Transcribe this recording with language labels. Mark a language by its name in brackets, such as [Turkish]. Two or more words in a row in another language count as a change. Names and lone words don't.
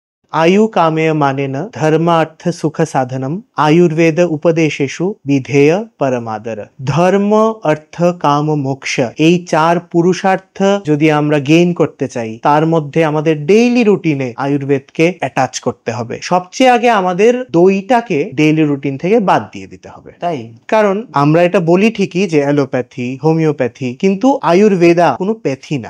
[Sanskrit] आयु कामेय मानेन धर्म अर्थ सुख साधनम आयुर्वेद उपदेशेषु विधेय परमादर। [Bangla] ধর্ম অর্থ কাম মোক্ষ এই চার পুরুষার্থ যদি আমরা গেইন করতে চাই তার মধ্যে আমাদের [English] daily routine [Bangla] আয়ুর্বেদকে অ্যাটাচ করতে হবে। সবচেয়ে আগে আমাদের দইটাকে [English] daily routine [Bangla] থেকে বাদ দিয়ে দিতে হবে। তাই কারণ আমরা এটা বলি ঠিকই যে অ্যালোপ্যাথি হোমিওপ্যাথি, কিন্তু আয়ুর্বেদা কোনো প্যাথি না।